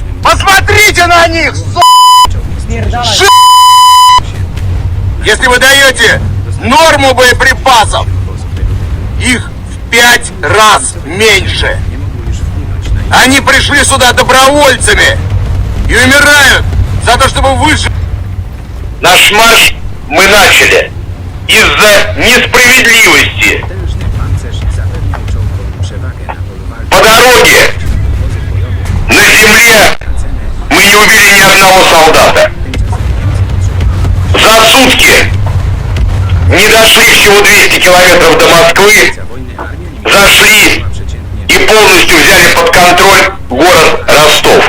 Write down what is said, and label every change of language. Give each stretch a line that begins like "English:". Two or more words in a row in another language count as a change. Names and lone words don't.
Russian: Посмотрите на них, Если вы даете норму боеприпасов, их в 5 раз меньше. Они пришли сюда добровольцами и умирают за то, чтобы выжить. Наш марш мы начали из-за несправедливости.
Polish: potężny pancerz zapewniał czołgom przewagę na polu walki.
Russian: По дороге на земле мы не убили ни одного солдата. За сутки не дошли всего 200 километров до Москвы, зашли и полностью взяли под контроль город Ростов.